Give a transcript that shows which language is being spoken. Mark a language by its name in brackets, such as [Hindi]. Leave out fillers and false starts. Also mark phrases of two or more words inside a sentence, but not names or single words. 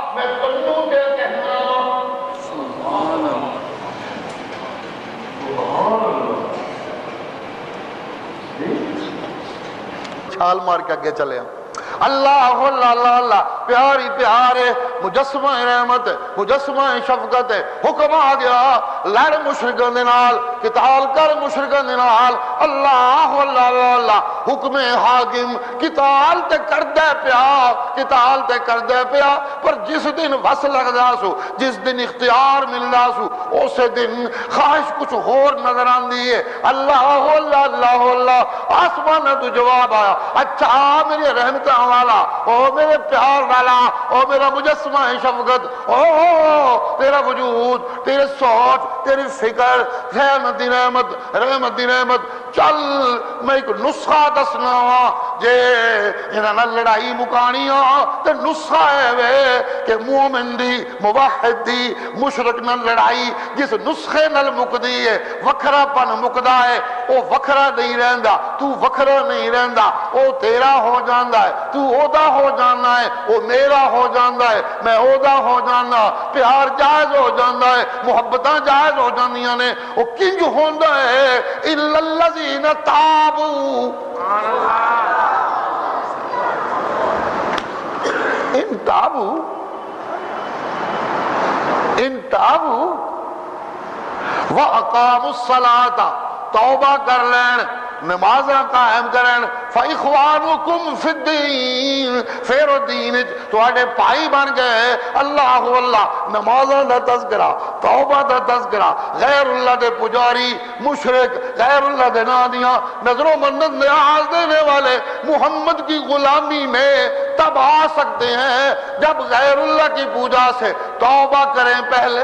[Punjabi] Oh چھال مار کے اگے چلے ہوں۔ اللہ اللہ اللہ اللہ، پیاری پیارے مجسمہ رحمت ہے، مجسمہ شفقت ہے، حکم آ گیا لڑ مشرکان دے نال، قتال کر مشرکان دے نال، اللہ اللہ اللہ اللہ، حکم حاکم قتال تے کردے پیا، قتال تے کردے پیا، پر جس دن وس لگدا سو، جس دن اختیار ملدا سو، اسے دن خواہش کچھ اور نظر آندی ہے، اللہ اللہ اللہ اللہ، آسمان تو جواب آیا، اچھا میرے رحمت والا، او میرے پیار والا، او میرا مجسمہ شفقت، او تیرا وجود، تیرے سوچ، تیری فکر، رحمت دی رحمت، رحمت دی رحمت، چل میں ایک نسخہ دسنا وا، جے انہاں نال لڑائی مکانی تے نسخہ ہے وے کہ مومن دی، موحد دی، مشرک نال لڑائی جس نسخے نال مکدی ہے، وکھرا پن مکدا ہے، او وکھرا نہیں رہندا، تو وکھرا نہیں رہندا، او تیرا ہو جاندا ہے، تو اودا ہو جانا ہے، او میرا ہو جاندا ہے، میں اودا ہو جانا، پیار جائز ہو جاندا ہے، محبتاں جائز ہو جاندیاں نے، او کنج ہوندا ہے [Arabic] الا الذین تابوا ان تابوا وَأَقَامُوا الصَّلَاةَ، [Punjabi] توبہ کر لین، نمازاں قائم کرن، [Arabic] فَإِخْوَانُكُمْ فِي الدِّينِ، [Urdu] پھر وہ [Punjabi] دین تواڈے پائی بن گئے، اللہ اللہ، نمازاں دا تذکرہ، توبہ دا تذکرہ، غیر اللہ دے پجاری، مشرک، غیر اللہ دے نادیاں، نظر و منت نیاز دینے والے [Urdu] محمد کی غلامی میں تب آ سکتے ہیں جب غیر اللہ کی پوجا سے توبہ کریں پہلے۔